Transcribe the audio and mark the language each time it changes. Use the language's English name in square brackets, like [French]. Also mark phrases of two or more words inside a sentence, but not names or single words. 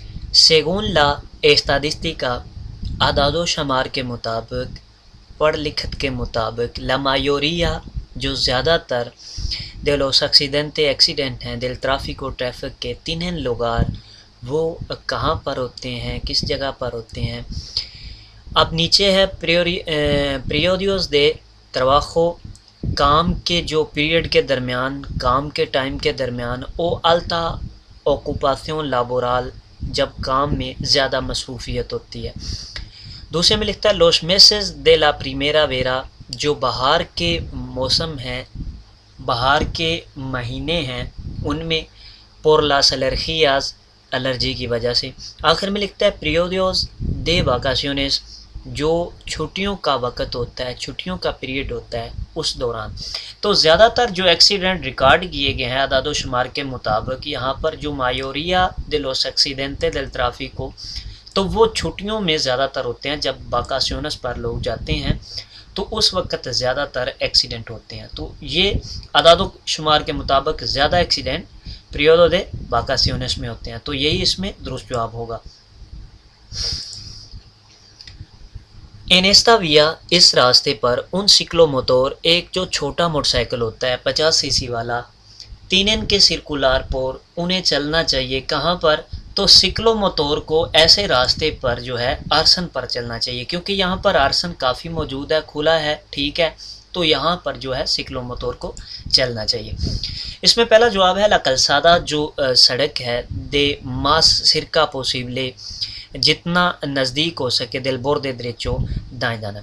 [Spanish] Según la estadística [Urdu] اعداد و شمار کے مطابق پڑھ لکھت کے مطابق [Spanish] la mayoría [Urdu] جو زیادہ تر [Spanish] de los accidentes [Urdu] ہیں [Spanish] del tráfico [Urdu] ٹریفک کے [Spanish] tienen lugar [Urdu] وہ کہاں پر ہوتے ہیں، کس جگہ پر ہوتے ہیں۔ اب نیچے ہے [Spanish] periodos de trabajo [Urdu] کام کے جو پیریڈ کے درمیان، کام کے ٹائم کے درمیان او [Spanish] alta ocupación laboral [Urdu] جب کام میں زیادہ مصروفیت ہوتی ہے۔ دوسرے میں لکھتا ہے [Spanish] los meses de la primavera [Urdu] جو بہار کے موسم ہیں، بہار کے مہینے ہیں، ان میں [Spanish] por las alergias [Urdu] الرجی کی وجہ سے۔ آخر میں لکھتا ہے [Spanish] periodos de vacaciones [Urdu] جو چھٹیوں کا وقت ہوتا ہے، چھٹیوں کا پیریڈ ہوتا ہے اس دوران۔ تو زیادہ تر جو ایکسیڈنٹ ریکارڈ کیے گئے ہیں اعداد و شمار کے مطابق، یہاں پر جو [Spanish] mayoría de los accidentes del tráfico [Urdu] تو وہ چھٹیوں میں زیادہ تر ہوتے ہیں، جب واکاسیونس پر لوگ جاتے ہیں تو اس وقت زیادہ تر ایکسیڈنٹ ہوتے ہیں۔ تو یہ اعداد و شمار کے مطابق زیادہ ایکسیڈنٹ [Spanish] periodo de vacaciones [Urdu] میں ہوتے ہیں، تو یہی اس میں درست جواب ہوگا۔ [Spanish] En esta vía [Urdu] اس راستے پر [Spanish] un ciclomotor [Urdu] ایک جو چھوٹا موٹر سائیکل ہوتا ہے 50 سی سی والا، [Spanish] tienen que circular por [Urdu] انہیں چلنا چاہیے کہاں پر، تو سکلو موتور کو ایسے راستے پر جو ہے آرسن پر چلنا چاہیے، کیونکہ یہاں پر آرسن کافی موجود ہے، کھلا ہے، ٹھیک ہے، تو یہاں پر جو ہے سکلو موتور کو چلنا چاہیے۔ اس میں پہلا جواب ہے [Spanish] la calzada [Urdu] جو سڑک ہے، [Spanish] de más cerca posible [Urdu] جتنا نزدیک ہو سکے [Spanish] del borde derecho [Urdu] دائیں جانب۔